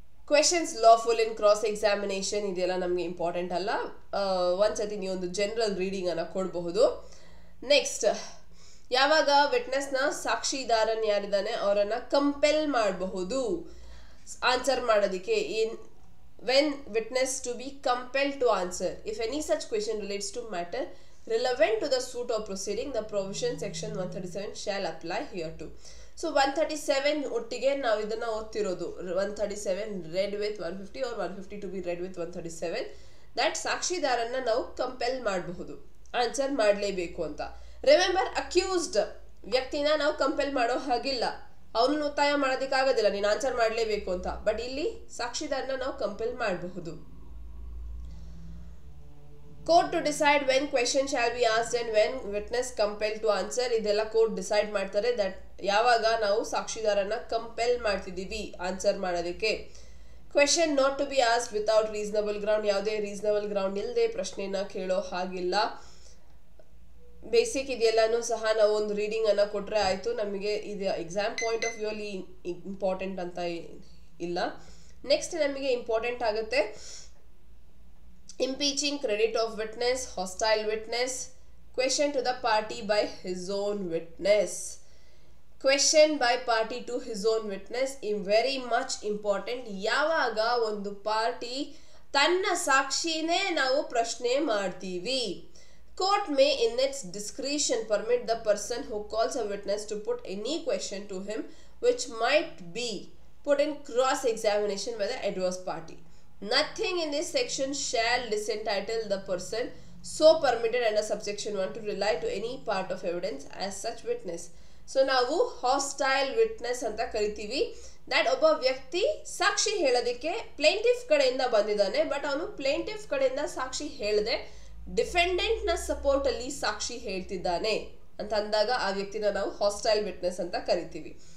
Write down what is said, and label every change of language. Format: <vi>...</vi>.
<en>questions lawful in cross examination</en> <kn>ಇದೆಲ್ಲ ನಮಗೆ important ಅಲ್ಲ. ಒಂದ್ಸತಿ ನೀವು ಒಂದು ಜನರಲ್ ರೀಡಿಂಗ್ ಅನ್ನ ಕೊಡಬಹುದು. ನೆಕ್ಸ್ಟ್, ಯಾವಾಗ ವಿಟ್ನೆಸ್ನ ಸಾಕ್ಷಿದಾರನ್ ಯಾರಿದ್ದಾನೆ ಅವರನ್ನ ಕಂಪೆಲ್ ಮಾಡಬಹುದು ಆನ್ಸರ್ ಮಾಡೋದಕ್ಕೆ.</kn> <en>when witness to be compelled to answer if any such question relates to matter relevant to the suit or proceeding, the provision section 137 shall apply here too.</en> <kn>So 137 ಒಟ್ಟಿಗೆ ನಾವು ಇದನ್ನ ಓದ್ತಿರೋದು.</kn> <en>137 read with 150 or 150 to be read with 137, that</en> <kn>ಸಾಕ್ಷಿದಾರನ್ನ ನಾವು compel ಮಾಡಬಹುದು, answer ಮಾಡಲೇಬೇಕು ಅಂತ. Remember, accused ವ್ಯಕ್ತಿನ ನಾವು compel ಮಾಡೋ ಹಾಗಿಲ್ಲ, ಅವನು ಒತ್ತಾಯ ಮಾಡೋದಕ್ಕಾಗೋದಿಲ್ಲ ನೀನು ಆನ್ಸರ್ ಮಾಡಲೇಬೇಕು ಅಂತ. ಬಟ್ ಇಲ್ಲಿ ಸಾಕ್ಷಿದಾರನ ನಾವು ಕಂಪೆಲ್ ಮಾಡಬಹುದು.</kn> <en>court to decide when question shall be asked and when witness compel to answer,</en> <kn>ಇದೆಲ್ಲ ಕೋರ್ಟ್ ಡಿಸೈಡ್ ಮಾಡ್ತಾರೆ. ದಟ್ ಯಾವಾಗ ನಾವು ಸಾಕ್ಷಿದಾರನ ಕಂಪೆಲ್ ಮಾಡ್ತಿದ್ದೀವಿ ಆನ್ಸರ್ ಮಾಡೋದಕ್ಕೆ.</kn> <en>question not to be asked without reasonable ground,</en> <kn>ಯಾವುದೇ ರೀಸನಬಲ್ ಗ್ರೌಂಡ್ ಇಲ್ಲದೆ ಪ್ರಶ್ನೆನ ಕೇಳೋ ಹಾಗಿಲ್ಲ. ಬೇಸಿಕ್ ಇದೆಲ್ಲನೂ ಸಹ ನಾವು ಒಂದು ರೀಡಿಂಗ್ ಅನ್ನ ಕೊಟ್ರೆ ಆಯ್ತು, ನಮಗೆ ಇದು ಎಕ್ಸಾಮ್ ಪಾಯಿಂಟ್ ಆಫ್ ವ್ಯೂ ಅಲ್ಲಿ ಇಂಪಾರ್ಟೆಂಟ್ ಅಂತ ಇಲ್ಲ.</kn> <en>next</en> <kn>ನಮಗೆ ಇಂಪಾರ್ಟೆಂಟ್ ಆಗುತ್ತೆ</kn> <en>Impeaching credit of witness, hostile witness, question to the party by his own witness. Question by party to his own witness very much important.</en> <kn>ಯಾವಾಗ ಒಂದು ಪಾರ್ಟಿ ತನ್ನ ಸಾಕ್ಷಿನೇ ನಾವು ಪ್ರಶ್ನೆ ಮಾಡ್ತೀವಿ.</kn> <en>Court may in its discretion permit the person who calls a witness to put any question to him which might be put in cross-examination by the adverse party. Nothing in this section shall disentitle the person so permitted under subsection 1 to rely to any part of evidence as such witness.</en> <kn>So ನಾವು hostile witness ಅಂತ ಕರಿತೀವಿ. That ಒಬ್ಬ ವ್ಯಕ್ತಿ ಸಾಕ್ಷಿ ಹೇಳೋದಕ್ಕೆ plaintiff ಕಡೆಯಿಂದ ಬಂದಿದ್ದಾನೆ, but ಅವನು plaintiff ಕಡೆಯಿಂದ ಸಾಕ್ಷಿ ಹೇಳದೆ ಡಿಫೆಂಡೆಂಟ್ ನ ಸಪೋರ್ಟ್ ಅಲ್ಲಿ ಸಾಕ್ಷಿ ಹೇಳ್ತಿದ್ದಾನೆ ಅಂತ ಅಂದಾಗ ಆ ವ್ಯಕ್ತಿನ ನಾವು ಹಾಸ್ಟೈಲ್ ವಿಟ್ನೆಸ್ ಅಂತ ಕರಿತೀವಿ.</kn>